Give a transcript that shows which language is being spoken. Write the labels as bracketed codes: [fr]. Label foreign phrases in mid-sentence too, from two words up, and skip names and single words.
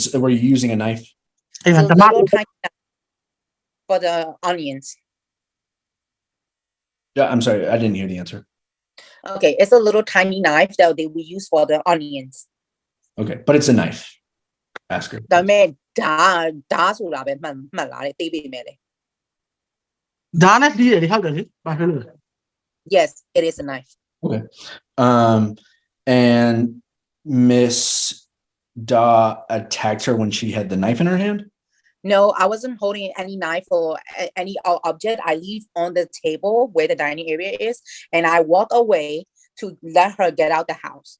[en] Were you using a knife? So little tiny knife for the onions. Yeah, I'm sorry, I didn't hear the answer. Okay, it's a little tiny knife that they will use for the onions. Okay, but it's a knife. Ask her. [my] ဒါပေမဲ့ဓာဆိုတာပဲမှတ်လာတယ်သိပြီမဲ့လေ ဒါနဲ့ပြီးတယ်လေဟုတ်တယ်လေဘာဖြစ်လို့လဲ [en] Yes, it is a knife. Okay. And Miss Daw attacked her when she had the knife in her hand? No, I wasn't holding any knife or any object. I leave on the table where the dining area is, and I walk away to let her get out the house.